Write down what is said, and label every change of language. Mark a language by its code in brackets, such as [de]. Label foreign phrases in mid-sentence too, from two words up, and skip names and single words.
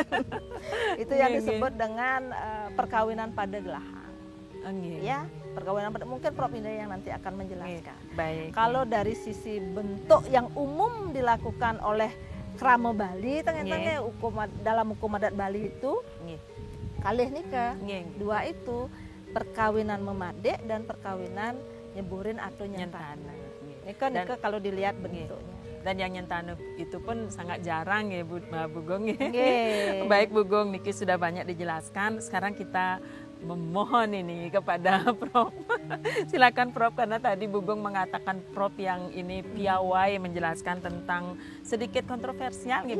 [id] Itu yang Nggih, disebut dengan perkawinan pada gelahang. Nggih. Ya, perkawinan pada mungkin Prof Indah yang nanti akan menjelaskan. Baik. Kalau dari sisi bentuk yang umum dilakukan oleh krama Bali, tengah-tengah dalam hukum adat Bali itu Nggih. [ban] kalih nikah. [id] Nggih. Dua itu perkawinan memadik dan perkawinan nyeburin atau nyentane. Nyentane. Nggih. Nikah Dan- kalau dilihat bentuknya. Dan yang nyentane itu pun sangat jarang ya Bu Bugong ya. Nggih. Baik Bugong, Niki sudah banyak dijelaskan. Sekarang kita memohon ini kepada Prof. Silakan Prof, karena tadi Bugong mengatakan Prof yang ini piawai menjelaskan tentang sedikit kontroversial nih